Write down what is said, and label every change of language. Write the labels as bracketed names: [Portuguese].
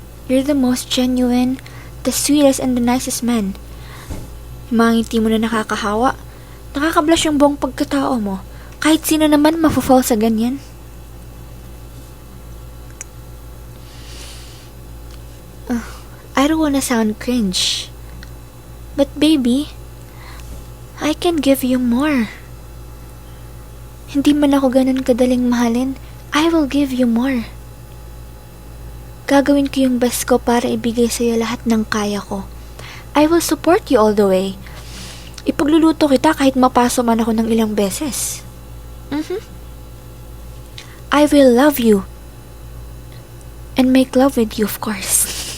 [English] You're the most genuine, the sweetest and the nicest man. [Filipino] Yung mga ngiti mo na nakakahawa. Nakakablush yung buong pagkatao mo. Kahit sino naman mafufall sa ganyan. [English] I don't wanna sound cringe. But baby, I can give you more. [Filipino] Hindi man ako ganun kadaling mahalin, [English] I will give you more. [Filipino] Gagawin ko yung best ko para ibigay sa'yo lahat ng kaya ko. [English] I will support you all the way. [Filipino] Ipagluluto kita kahit mapaso man ako ng ilang beses. [English] I will love you. And make love with you, of course.